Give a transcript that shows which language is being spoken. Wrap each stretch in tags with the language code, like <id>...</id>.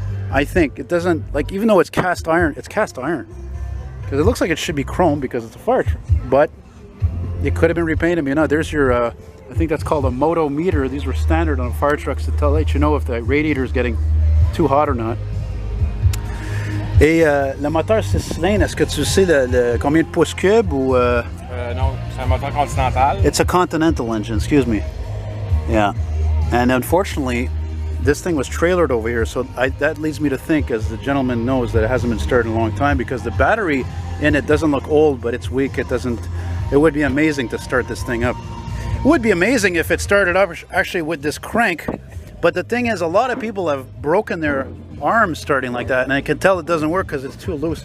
<en>I think it doesn't, like, even though it's cast iron, because it looks like it should be chrome because it's a fire truck, but it could have been repainted. You know, there's your I think that's called a moto meter. These were standard on fire trucks to let you know if the radiator is getting too hot or not.</en> <fr>Et le moteur 6 cylindres, est-ce que tu sais combien de pouces cubes ou non, c'est un moteur continental.</fr> <en>It's a Continental engine, excuse me. Yeah. And unfortunately, this thing was trailered over here, so that leads me to think, as the gentleman knows, that it hasn't been started in a long time, because the battery in it doesn't look old, but it's weak. It would be amazing to start this thing up. It would be amazing if it started up actually with this crank, but the thing is, a lot of people have broken their arms starting like that, and I can tell it doesn't work because it's too loose.</en>